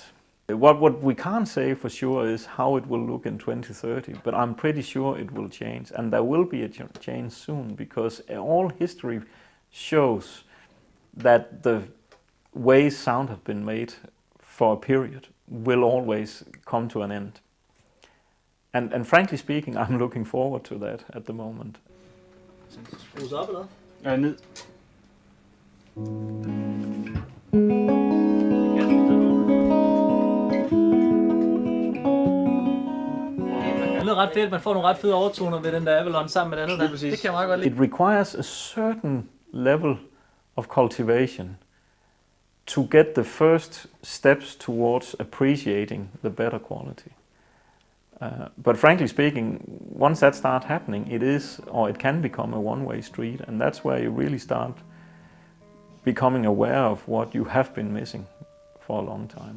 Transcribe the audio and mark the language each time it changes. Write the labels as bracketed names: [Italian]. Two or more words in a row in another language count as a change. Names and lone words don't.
[English] What we can't say for sure is how it will look in 2030, but I'm pretty sure it will change, and there will be a change soon, because all history shows that the ways sound have been made for a period will always come to an end. And frankly speaking, I'm looking forward to that at the moment. [Danish] Skrues op eller hvad? Ned. Det lyder ret fedt, man får nogle ret fede overtoner ved den der Avalon sammen med den andet der. Det kan jeg meget godt lide. [English] It requires a certain level of cultivation to get the first steps towards appreciating the better quality. But frankly speaking, once that starts happening, it is, or it can become a one-way street, and that's where you really start becoming aware of what you have been missing for a long time.